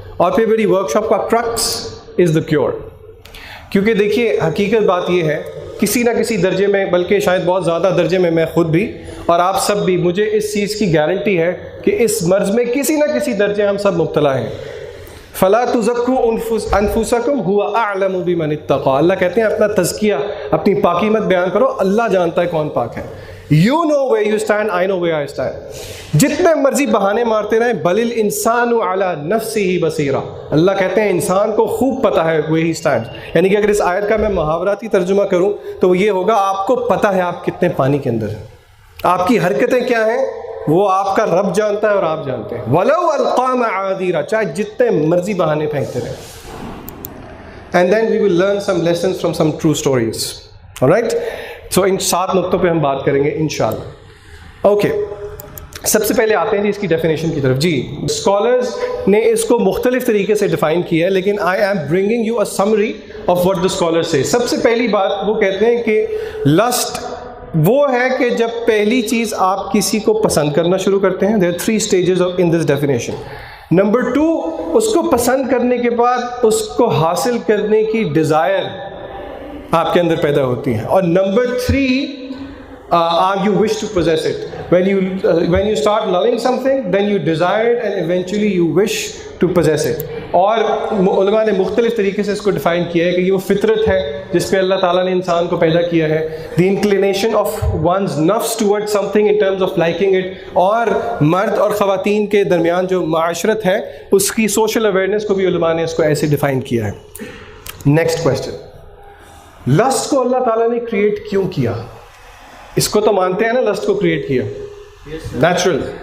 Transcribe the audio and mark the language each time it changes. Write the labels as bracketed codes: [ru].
[ur] اور پھر میری ورک شاپ کا [en] Crux is the cure. [ur] کیونکہ دیکھیے حقیقت بات یہ ہے، کسی نہ کسی درجے میں، بلکہ شاید بہت زیادہ درجے میں، میں خود بھی اور آپ سب بھی، مجھے اس چیز کی گارنٹی ہے کہ اس مرض میں کسی نہ کسی درجے ہم سب مبتلا ہیں. [ar] فلا تزکوا انفسکم هو اعلم بمن اتقى، [ur] اللہ کہتے ہیں اپنا تزکیہ، اپنی پاکی مت بیان کرو، اللہ جانتا ہے کون پاک ہے. [en] You know where you stand, I know where I stand. [ur] جتنے مرضی بہانے مارتے رہیں، [ar] بل الانسان علی نفسہ بصیرہ، [ur] اللہ کہتے ہیں انسان کو خوب پتہ ہے [en] where he stands. [ur] یعنی کہ اگر اس آیت کا میں محاوراتی ترجمہ کروں تو یہ ہوگا آپ کو پتہ ہے آپ کتنے پانی کے اندر ہیں، آپ کی حرکتیں کیا ہیں وہ آپ کا رب جانتا ہے اور آپ جانتے ہیں. [ar] وَلَوْ أَلْقَى مَعَاذِيرَ، [ur] چاہے جتنے مرضی بہانے پھینکتے رہیں. [en] And then we will learn some lessons from some true stories. [ur] Alright? So ان 7 نقطوں پہ ہم بات کریں گے انشاءاللہ. اوکے، سب سے پہلے آتے ہیں جی اس کی ڈیفینیشن کی طرف. جی، اسکالرز نے اس کو مختلف طریقے سے ڈیفائن کیا ہے، لیکن [en] I am bringing you a summary of what the scholars سے. [ur] سب سے پہلی بات وہ کہتے ہیں کہ لسٹ وہ ہے کہ جب پہلی چیز آپ کسی کو پسند کرنا شروع کرتے ہیں. [en] There are 3 stages in this definition. [ur] Number 2، اس کو پسند کرنے کے بعد اس کو حاصل کرنے کی ڈیزائر آپ کے اندر پیدا ہوتی ہے. اور number 3، [en] you wish to possess it. When you start loving something, then you desire it and eventually you wish to possess it. [ur] اور علماء نے مختلف طریقے سے اس کو ڈیفائن کیا ہے کہ یہ وہ فطرت ہے جس پہ اللہ تعالیٰ نے انسان کو پیدا کیا ہے. [en] The inclination of one's nafs towards something in terms of liking it. [ur] اور مرد اور خواتین کے درمیان جو معاشرت ہے اس کی سوشل اویئرنیس کو بھی علماء نے اس کو ایسے ڈیفائن کیا ہے. نیکسٹ کویسچن، لسٹ کو اللہ تعالیٰ نے کریٹ کیوں کیا؟ اس کو تو مانتے ہیں نا لسٹ کو کریٹ کیا نیچرل.